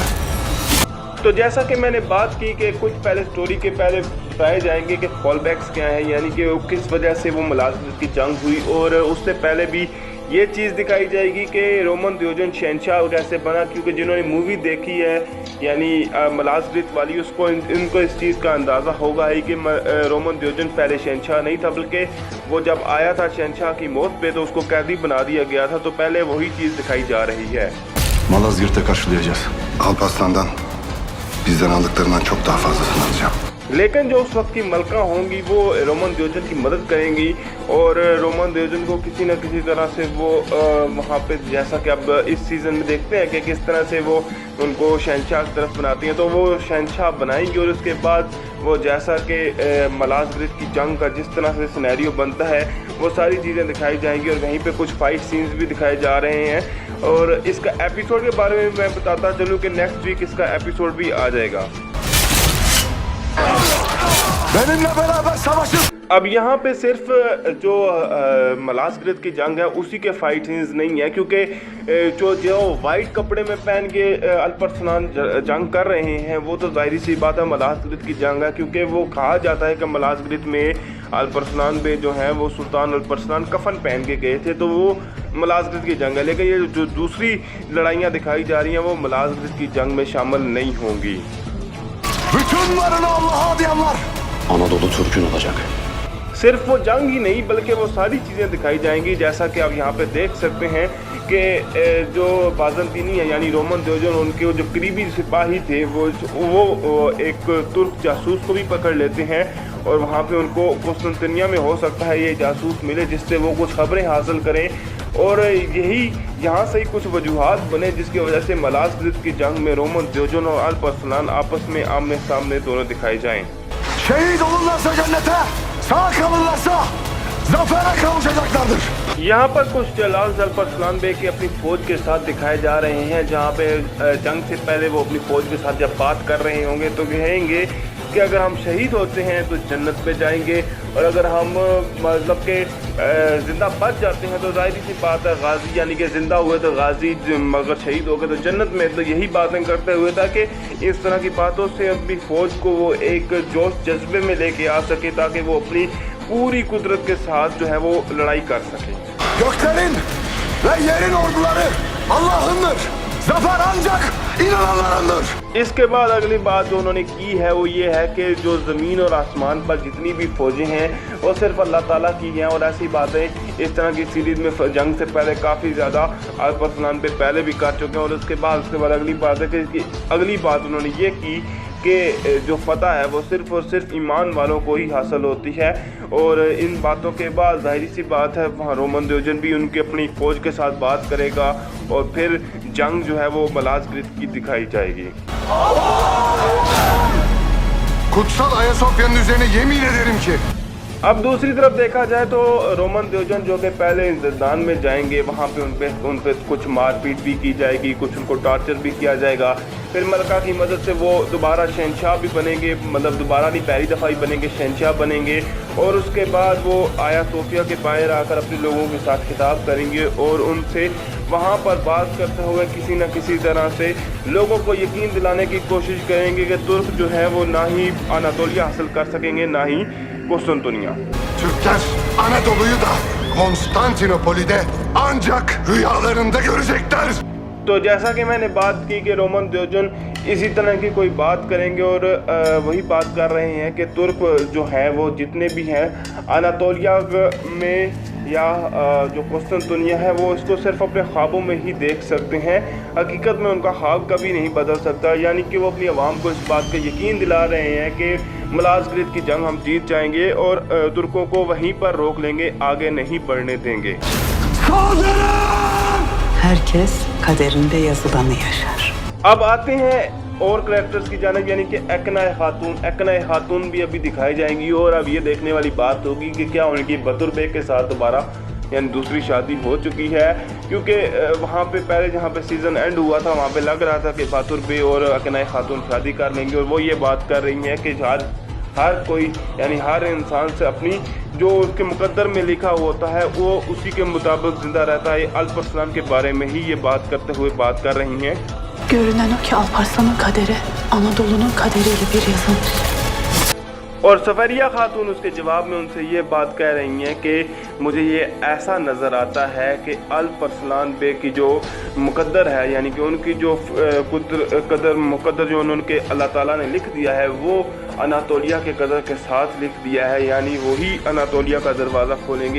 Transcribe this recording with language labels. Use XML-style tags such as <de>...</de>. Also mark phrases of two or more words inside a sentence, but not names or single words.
<ur>تو جیسا کہ میں نے بات کی کہ کچھ پہلے سٹوری کے پہلے بتائے جائیں گے کہ فال بیکس کیا ہے، یعنی کہ کس وجہ سے وہ ملازگرت کی جنگ ہوئی، اور اس سے پہلے بھی یہ چیز دکھائی جائے گی کہ رومن دیوجن شہنشاہ کیسے بنا، کیونکہ جنہوں نے مووی دیکھی ہے یعنی ملازگرت والی، اس کو ان کو اس چیز کا اندازہ ہوگا ہی کہ رومن دیوجن پہلے شہنشاہ نہیں تھا، بلکہ وہ جب آیا تھا شہنشاہ کی موت پے تو اس کو قیدی بنا دیا گیا تھا. تو پہلے وہی چیز دکھائی جا رہی ہے.</ur> <tr>Malazgirt'e karşılayacağız. Alparslan'dan bizden aldıklarından çok daha fazlasını alacağım.</tr> <ur>لیکن جو اس وقت کی ملکہ ہوں گی وہ رومن دیوجن کی مدد کریں گی، اور رومن دیوجن کو کسی نہ کسی طرح سے وہ وہاں پے، جیسا کہ اب اس سیزن میں دیکھتے ہیں کہ کس طرح سے وہ ان کو شہنشاہ کی طرف بناتی ہیں، تو وہ شہنشاہ بنائیں گی. اور اس کے بعد وہ جیسا کہ ملازگرت کی جنگ کا جس طرح سے سینیریو بنتا ہے وہ ساری چیزیں دکھائی جائیں گی، اور وہیں پے کچھ</ur> <en>fight scenes</en> <ur>بھی دکھائے جا رہے ہیں. اور اس کا ایپیسوڈ کے بارے میں میں بتاتا چلوں کہ</ur> <en>next week</en> <ur>اس کا ایپیسوڈ بھی آ جائے گا.</ur> <tr>Benimle beraber savaşın.</tr> <ur>اب یہاں پے صرف جو ملازگرت کی جنگ ہے اسی کے</ur> <en>fight scenes</en> <ur>نہیں ہے، کیونکہ جو وائٹ کپڑے میں پہن کے الپ ارسلان جنگ کر رہے ہیں وہ تو ظاہر سی بات ہے ملازگرت کی جنگ ہے، کیونکہ وہ کہا جاتا ہے کہ ملازگرت میں الپ ارسلان میں جو ہے وہ سلطان الپ ارسلان کفن پہن کے گئے تھے، تو وہ ملازگرت کی جنگ ہے. لیکن یہ جو دوسری لڑائیاں دکھائی جا رہی ہیں وہ ملازگرت کی جنگ میں شامل نہیں ہوں گی.</ur> <tr>Bütün varını Allah'a adayanlar. Anadolu Türk'ün olacak.</tr> <ur>صرف وہ جنگ ہی نہیں بلکہ وہ ساری چیزیں دکھائی جائیں گی، جیسا کہ آپ یہاں پے دیکھ سکتے ہیں کہ جو بازنطینی ہے یعنی رومن دیوجن، ان کے جو قریبی سپاہی تھے وہ ایک ترک جاسوس کو بھی پکڑ لیتے ہیں، اور وہاں پے ان کو قسطنطنیہ میں ہو سکتا ہے یہ جاسوس ملے جس سے وہ کچھ خبریں حاصل کریں، اور یہی یہاں سے ہی کچھ وجوہات بنے جس کی وجہ سے ملازگرت کی جنگ میں رومن دیوجن اور الپ ارسلان آپس میں آمنے سامنے دونوں دکھائے جائیں.</ur> <tr>Şehit olurlarsa cennete, sağ kalırlarsa zafere kavuşacaklardır.</tr> <ur>یہاں پر کچھ جلال الپ ارسلان بے کے اپنی فوج کے ساتھ دکھائے جا رہے ہیں، جہاں پے جنگ سے پہلے وہ اپنی فوج کے ساتھ جب بات کر رہے ہوں گے تو کہیں گے کہ اگر ہم شہید ہوتے ہیں تو جنت پے جائیں گے، اور اگر ہم مطلب کے زندہ بچ جاتے ہیں تو ظاہر سی بات ہے غازی، یعنی کہ زندہ ہوئے تو غازی، مگر شہید ہو گئے تو جنت میں. تو یہی باتیں کرتے ہوئے تاکہ اس طرح کی باتوں سے اپنی فوج کو وہ ایک جوش جذبے میں لے کے آ سکے، تاکہ وہ اپنی پوری قدرت کے ساتھ جو ہے وہ لڑائی کر سکے.</ur> <tr>Göklerin ve yerin orduları Allah'ındır. Zafer ancak inananlarındır.</tr> <ur>اس کے بعد اگلی بات جو انہوں نے کی ہے وہ یہ ہے کہ جو زمین اور آسمان پر جتنی بھی فوجیں ہیں وہ صرف اللہ تعالیٰ کی ہیں، اور ایسی باتیں اس طرح کی سیریز میں جنگ سے پہلے کافی زیادہ الپ ارسلان پے پہلے بھی کر چکے ہیں. اور اس کے بعد اگلی بات ہے کہ اگلی بات انہوں نے یہ کی کہ جو فتح ہے وہ صرف اور صرف ایمان والوں کو ہی حاصل ہوتی ہے. اور ان باتوں کے بعد ظاہر سی بات ہے وہاں رومن دیوجن بھی ان کی اپنی فوج کے ساتھ بات کرے گا، اور پھر جنگ جو ہے وہ ملازگرت کی دکھائی جائے گی.</ur> <tr>Kutsal Ayasofya'nın üzerine yemin ederim ki</tr> <ur>اب دوسری طرف دیکھا جائے تو رومن دیوجن جو کہ پہلے زندان میں جائیں گے، وہاں پے ان پے کچھ مارپیٹ بھی کی جائے گی، کچھ ان کو ٹارچر بھی کیا جائے گا. پھر ملکہ کی مدد سے وہ دوبارہ شہنشاہ بھی بنیں گے، مطلب دوبارہ نہیں پہلی دفعہ ہی بنیں گے، شہنشاہ بنیں گے. اور اس کے بعد وہ آیا صوفیہ کے باہر آ کر اپنے لوگوں کے ساتھ خطاب کریں گے، اور ان سے وہاں پر بات کرتے ہوئے کسی نہ کسی طرح سے لوگوں کو یقین دلانے کی کوشش کریں گے کہ ترک جو ہے وہ نہ ہی اناطولیہ حاصل کر سکیں گے نہ ہی قسطنطنیہ.</ur> <tr>Türkler Anadolu'yu da Konstantinopol'i de ancak rüyalarında görecekler.</tr> <ur>تو جیسا کہ میں نے بات کی کہ رومن دیوجن اسی طرح کی کوئی بات کریں گے اور وہی بات کر رہے ہیں کہ ترک جو ہیں وہ جتنے بھی ہیں اناطولیہ میں یا جو قسطنطنیہ ہے وہ اس کو صرف اپنے خوابوں میں ہی دیکھ سکتے ہیں. حقیقت میں ان کا خواب کبھی نہیں بدل سکتا، یعنی کہ وہ اپنی عوام کو اس بات کا یقین دلا رہے ہیں کہ ملازگرت کی جنگ ہم جیت جائیں گے اور ترکوں کو وہیں پر روک لیں گے، آگے نہیں بڑھنے دیں گے.</ur> <tr>Herkes kaderinde yazılanı yaşar.</tr> <ur>اب آتے ہیں اور کریکٹرز کی جانب، یعنی کہ اکنائے خاتون بھی ابھی دکھائی جائیں گی اور اب یہ دیکھنے والی بات ہوگی کہ کیا ان کی باتور بیگ کے ساتھ دوبارہ یعنی دوسری شادی ہو چکی ہے، کیونکہ وہاں پے پہلے جہاں پے</ur> <en>season end</en> <ur>ہوا تھا وہاں پے لگ رہا تھا کہ باتور بیگ اور اکنائے خاتون شادی کر لیں گے اور وہ یہ بات کر رہی ہیں کہ ہر کوئی یعنی ہر انسان سے اپنی جو اس کے مقدر میں لکھا ہوتا ہے وہ اسی کے مطابق زندہ رہتا ہے. الپ ارسلان کے بارے میں ہی یہ بات کرتے ہوئے بات کر رہی ہیں.</ur> <tr>Görünen o ki Alparslan'ın kaderi Anadolu'nun kaderiyle bir yazılmış.</tr> <ur>اور صفریہ خاتون اس کے جواب میں ان سے یہ بات کہہ رہی ہیں کہ مجھے یہ ایسا نظر آتا ہے کہ الپ ارسلان بے کی جو مقدر ہے، یعنی کہ ان کی جو مقدر جو ان کے اللہ تعالیٰ نے لکھ دیا ہے وہ اناطولیہ کے قدر کے ساتھ لکھ دیا ہے، یعنی وہی اناطولیہ کا دروازہ کھولیں گے.</ur>